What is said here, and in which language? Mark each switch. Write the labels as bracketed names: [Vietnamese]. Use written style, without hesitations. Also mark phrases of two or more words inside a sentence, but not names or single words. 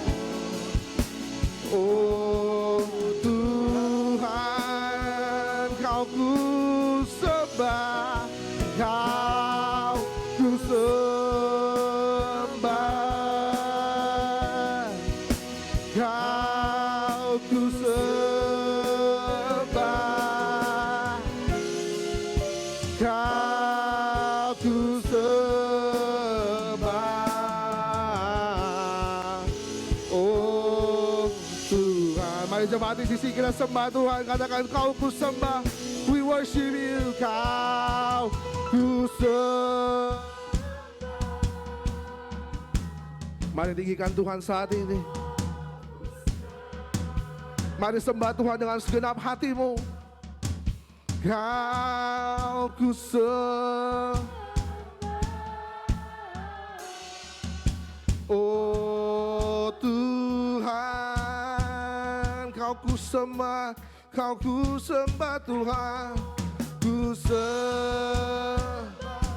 [Indonesian] Oh Tuhan, Kau ku sembah, Kau ku sembah, Kau ku sembah, Kau ku sembah. Oh Tuhan, mari jemaat di sisi kita sembah Tuhan, katakan Kau ku sembah, [English] we worship you, [Indonesian] Kau ku sembah. Mari tinggikan Tuhan saat ini. Mari sembah Tuhan dengan segenap hatimu. Kau ku sembah, oh Tuhan, Kau ku sembah, Kau ku sembah Tuhan, ku sembah,